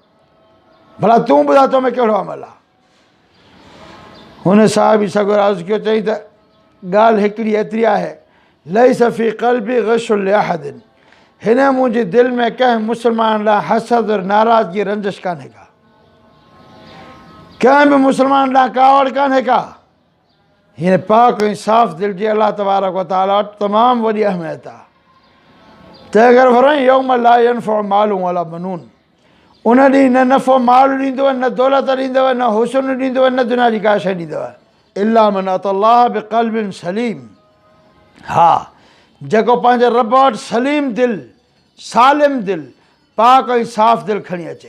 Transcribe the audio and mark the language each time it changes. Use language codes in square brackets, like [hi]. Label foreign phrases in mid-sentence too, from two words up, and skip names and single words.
[sd] भला तूं ॿुधाए तो में कहिड़ो अमल आहे? हुन साहिबी सगोर अर्ज़ु कयो, चई त ॻाल्हि हिकिड़ी एतिरी आहे, [ar] ليس في قلبي غش لأحد, [sd] हिन मुंहिंजी दिलि में कंहिं मुस्लमान लाइ हसद, नाराज़गी, रंजिश कान्हे का, कंहिं बि मुस्लमान लाइ कावड़ कान्हे का। हीअं पाक ऐं साफ़ दिलि जी अल्लाह तबारक व तआला वटि तमामु वॾी अहमियत आहे। तंहिं करे फरमाईं, [ar] يوم لا ينفع مال ولا بنون, [sd] उन ॾींहुं न नफ़ो माल ॾींदव, न दौलत ॾींदव, न हुस्न ॾींदव, न दुनिया जी का शइ ॾींदव। [ar] إلا من أتى الله بقلب سليم. [sd] हा, जेको पंहिंजे रब वटि सलीम दिलि, सालिम दिलि, पाक ऐं साफ़ दिलि खणी अचे।